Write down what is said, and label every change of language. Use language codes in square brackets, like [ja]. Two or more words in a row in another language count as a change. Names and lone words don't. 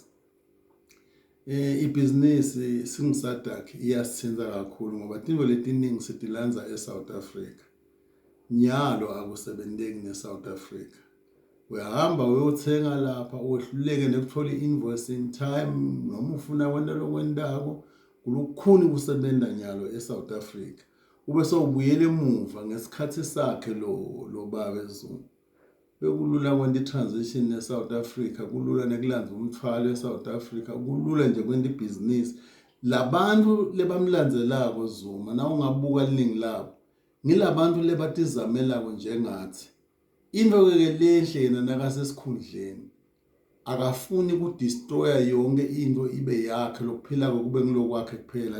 [ss] Ibusiness singisadc iyasithinza kakhulu ngoba tinto letiningi sidilanza eSouth Africa. Nyalo akusebenteki neSouth Africa. Uyahamba uyothenga lapha uwehluleke nekuthola [en] invoice in time [ss] noma ufuna kwenta lokwendako kulukhuni kusebenza nyalo eSouth Africa. Ube sowubuyela emuva ngesikhathi sakhe lo baba eZuma. Bekulula kwenta transition eSouth Africa, kulula nekulandza umthwalo eSouth Africa, kulula nje kwenta ibusiness. Labantu lebamlandzelako Zuma na ungabuka liningi labo ngilabantu lebatizamela njengathi. Into ke lehle yena nakasesikhundleni akafuni ukudestroya yonke into ibe yakhe lokuphila kube ngilokwakhe kuphela.